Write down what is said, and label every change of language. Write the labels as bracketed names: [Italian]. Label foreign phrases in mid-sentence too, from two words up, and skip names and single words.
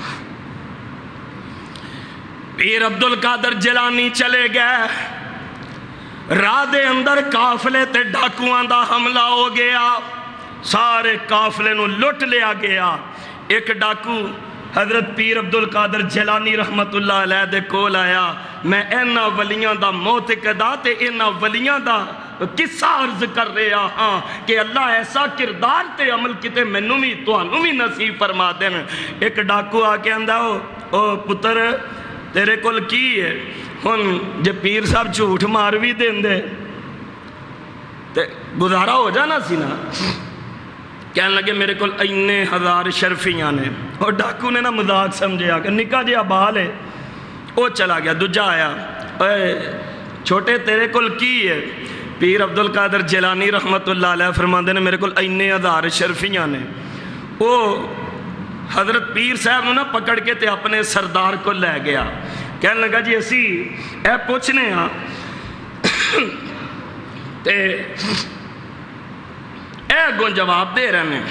[Urdu] پیر عبدالقادر جیلانی چلے گئے. [Punjabi] راہ دے اندر قافلے تے ڈاکوآں دا حملہ ہو گیا. سارے قافلے نوں لٹ لیا گیا. اک ڈاکو حضرت پیر عبدالقادر جیلانی [Arabic] رحمة الله عليه [Punjabi] دے کول آیا. میں انہاں ولیاں دا معتقد تے انہاں ولیاں دا قصہ عرض کر رہا ہاں کہ اللہ ایسا کردار تے عمل کتے مینوں بھی تہانوں بھی نصیب فرما دین. اک ڈاکو آکے آندا او پتر تیرے کول کی ہے? ہن جے پیر صاحب جھوٹ مار بھی دیندے تے گزارا ہو جانا سی نا. کہن لگے میرے کو انے ہزار اشرفیاں نے. اور ڈاکو نے نا مذاق سمجھا کہ نکا جیہا بال ہے. [Urdu] وہ چلا گیا. [Punjabi] دوجا آیا چھوٹے تیرے کول کی ہے? پیر عبدالقادر جیلانی [Arabic] رحمة الله عليه [Punjabi] فرماتے ہیں میرے کو انے ہزار اشرفیاں نے. وہ حضرت پیر صاحب نوں نا پکڑ کے تے اپنے سردار کو لے گیا. کہن لگا جی اسی ایہ پچھنے ہاں تے اگوں جواب دے رہے ہیں.